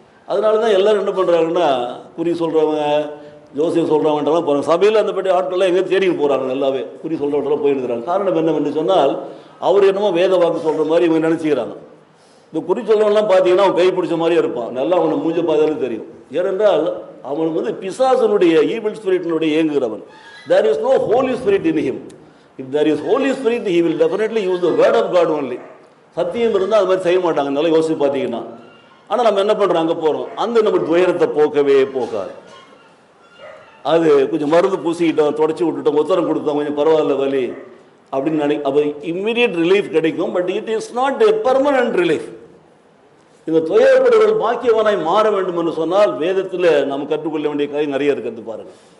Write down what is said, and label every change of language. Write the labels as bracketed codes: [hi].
[ta] அதனால தான் எல்லோரும் என்ன பண்ணுறாங்கன்னா, குறி சொல்கிறவங்க ஜோசியம் சொல்கிறவங்கன்றலாம் பாருங்கள், சபையில் அந்த பற்றி ஆட்கள்லாம் எங்கே தேடிட்டு போகிறாங்க, நல்லாவே குறி சொல்கிறவங்களாம் போயிருக்கிறாங்க. காரணம் என்னவென்று சொன்னால், அவர் என்னமோ வேத வாக்கு சொல்கிற மாதிரி இவங்க நினச்சிக்கிறாங்க. இந்த குறி சொல்கிறவங்கலாம் பார்த்தீங்கன்னா அவன் கை பிடிச்ச மாதிரியே இருப்பான், நல்லா அவனை மூஞ்ச பார்த்தாலும் தெரியும். ஏனென்றால் அவன் பிசாசனுடைய evil ஸ்பிரிட்டினுடைய இயங்குகிறவன். [en] there is no holy spirit in him. if there is holy spirit he will definitely use the word of God only. [ta] சத்தியம் இருந்தால் அது மாதிரி செய்ய மாட்டாங்க, நல்லா யோசிச்சு பார்த்தீங்கன்னா. ஆனால் நம்ம என்ன பண்ணுறோம், அங்கே போகிறோம், அந்த நம்ம துயரத்தை போக்கவே போக்காது. அது கொஞ்சம் மருந்து பூசிக்கிட்டோம், தொடச்சி விட்டுட்டோம், உத்தரம் கொடுத்தோம், கொஞ்சம் பரவாயில்ல வலி அப்படின்னு அப்போ [en] immediate relief [ta] கிடைக்கும். [en] But it is not a permanent relief. [ta] இந்த துயரப்படுவர்கள் பாக்கியவானாய் மாற வேண்டும் என்று சொன்னால் வேதத்தில் நாம் கற்றுக்கொள்ள வேண்டிய காரியம் நிறைய இருக்கிறது பாருங்கள்.